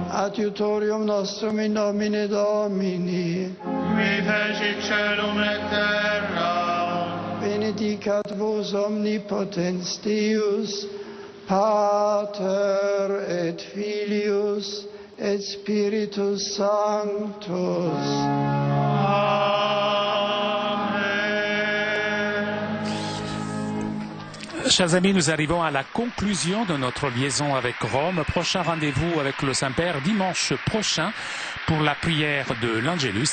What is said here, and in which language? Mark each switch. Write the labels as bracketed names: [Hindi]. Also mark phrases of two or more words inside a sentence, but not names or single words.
[Latin] adiutorium nostrum in nomine Domini, mi fecit celum et terra, benedicat vos omnipotens Deus, Pater et Filius et Spiritus Sanctus. [French] Chers amis, nous arrivons à la conclusion de notre liaison avec Rome. Prochain rendez-vous avec le Saint-Père dimanche prochain pour la prière de l'Angélus.